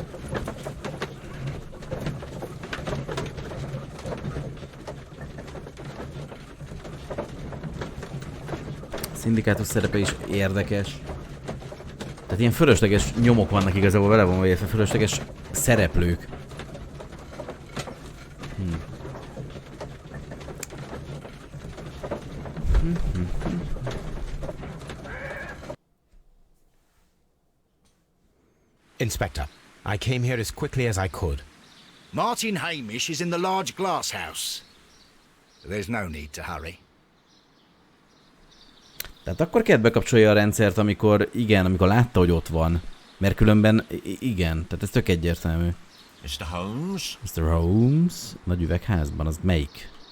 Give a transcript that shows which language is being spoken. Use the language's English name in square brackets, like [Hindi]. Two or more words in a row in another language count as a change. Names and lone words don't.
[Hungarian] Szindikátus szerepe is érdekes. Tehát ilyen fölösleges nyomok vannak igazából vele van, vagy fölösleges szereplők. [English] Inspector, I came here as quickly as I could. Martin Hamish is in the large glass house. There's no need to hurry. [Hungarian] Tehát akkor kellett bekapcsolja a rendszert, amikor látta, hogy ott van. Mert különben igen, tehát ez tök egyértelmű. [English] Mr. Holmes? Mr. Holmes? [Hungarian] Nagy üvegházban, az melyik?